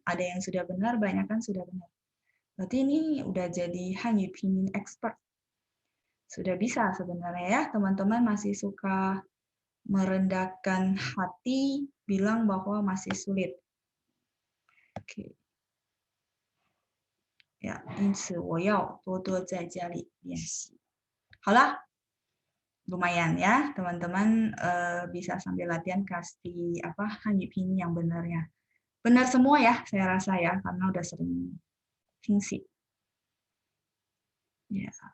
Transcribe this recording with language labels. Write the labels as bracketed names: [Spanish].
[Indonesian] Ada yang sudah benar, banyak kan sudah benar. Berarti ini udah jadi Hanyu Pinyin expert. Sudah bisa sebenarnya ya, teman-teman masih suka merendahkan hati, bilang bahwa masih sulit. Oke. [Chinese] 呀，因此我要多多在家里练习。好了， [Indonesian] lumayan ya teman-teman bisa sambil latihan kasih apa Hanyu Pinyin yang benarnya. Benar semua ya, saya rasa ya, karena udah sering fungsi. Ya.